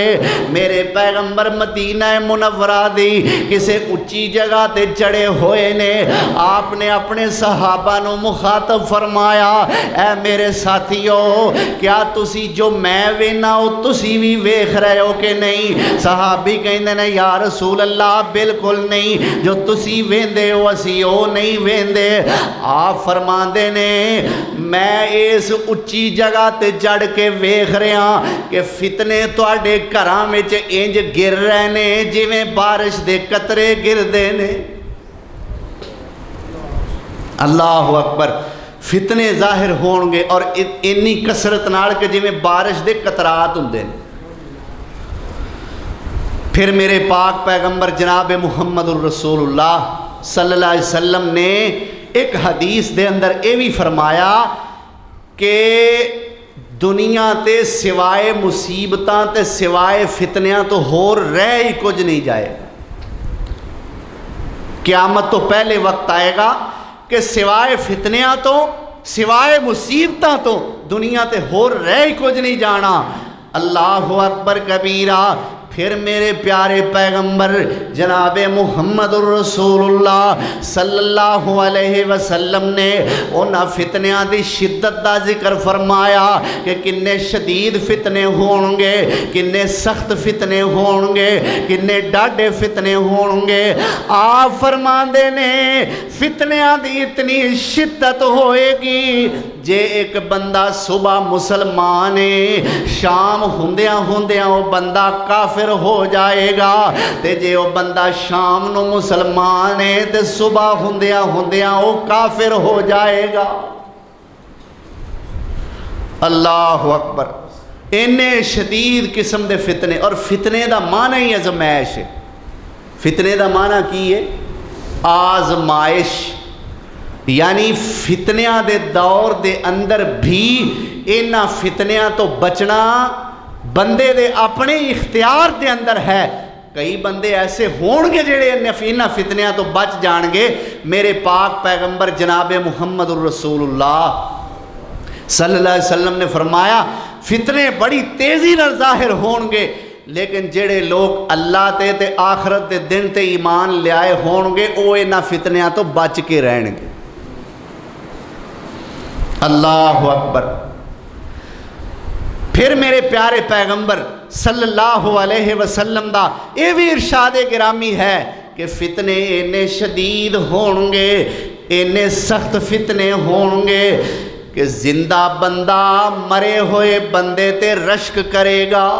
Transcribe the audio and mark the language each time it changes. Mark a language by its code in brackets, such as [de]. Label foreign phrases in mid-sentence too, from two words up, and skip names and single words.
[pa] میرے پیغمبر مدینہ منورہ دی کسے اچھی جگہ تے چڑھے ہوئے نے، آپ نے اپنے صحابہ نو مخاطب فرمایا اے میرے ساتھیو کیا تسی جو میں وینا ہو تسی بھی ویکھ رہے ہو کہ نہیں؟ صحابی کہندے نے [ar] یا رسول اللہ [pa] بالکل نہیں، جو تسی ویندے ہو اسی او نہیں ویندے۔ آپ فرماندے نے میں اس اچھی جگہ تے جڑ کے ویکھ رہا کہ فتنے تواڈے گھراں وچ انج گر رہے نے جویں بارش دے قطرے گردے نے۔ [ar] اللہ اکبر، [pa] فتنے ظاہر ہون گے اور انی کثرت نال کہ جویں بارش دے قطرات ہوندے نے۔ پھر میرے پاک پیغمبر جناب محمد الرسول اللہ [ar] صلی اللہ علیہ وسلم [pa] نے ایک حدیث دے اندر یہ بھی فرمایا کہ دنیا تے سوائے مصیبتاں تے سوائے فتنیاں تو ہور رہ ہی کچھ نہیں جائے۔ قیامت تو پہلے وقت آئے گا کہ سوائے فتنیاں تو سوائے مصیبتاں تو دنیا تے ہور رہ ہی کچھ نہیں جانا۔ [ar] اللہ اکبر کبیرہ۔ [pa] پھر میرے پیارے پیغمبر جناب محمد الرسول اللہ [ar] صلی اللہ علیہ وسلم [pa] نے انہاں فتنیاں دی شدت دا ذکر فرمایا کہ کنے شدید فتنے ہون گے، کنے سخت فتنے ہون گے، کنے ڈاڈے فتنے ہون گے۔ آپ فرماندے نے فتنیاں دی اتنی شدت ہوئے گی جے ایک بندہ صبح مسلمان ہے، شام ہوندیاں ہوندیاں وہ بندہ کافر ہو جائے گا، تے جے وہ بندہ شام نو مسلمان ہے تے صبح ہوندیاں ہوندیاں وہ کافر ہو جائے گا۔ [ar] اللہ اکبر، [pa] انہیں شدید قسم دے فتنے، اور فتنے دا معنی ہی ازمائش ہے۔ فتنے دا معنی کی ہے؟ آزمائش، یعنی فتنیاں دے دور دے اندر بھی انہاں فتنیاں تو بچنا بندے دے اپنے اختیار دے اندر ہے۔ کئی بندے ایسے ہون گے جڑے انہاں فتنیاں تو بچ جان گے۔ میرے پاک پیغمبر جناب محمد الرسول اللہ [ar] صلی اللہ علیہ وسلم [pa] نے فرمایا فتنے بڑی تیزی نال ظاہر ہون گے، لیکن جڑے لوگ اللہ تے آخرت دے دن تے ایمان لے آئے ہون گے وہ انہاں فتنیاں تو بچ کے رہن گے۔ [ar] اللہ اکبر۔ [pa] پھر میرے پیارے پیغمبر [ar] صلی اللہ علیہ وسلم [pa] دا یہ بھی ارشاد گرامی ہے کہ فتنے انہیں شدید ہون گے، انہیں سخت فتنے ہون گے کہ زندہ بندہ مرے ہوئے بندے تے رشک کرے گا۔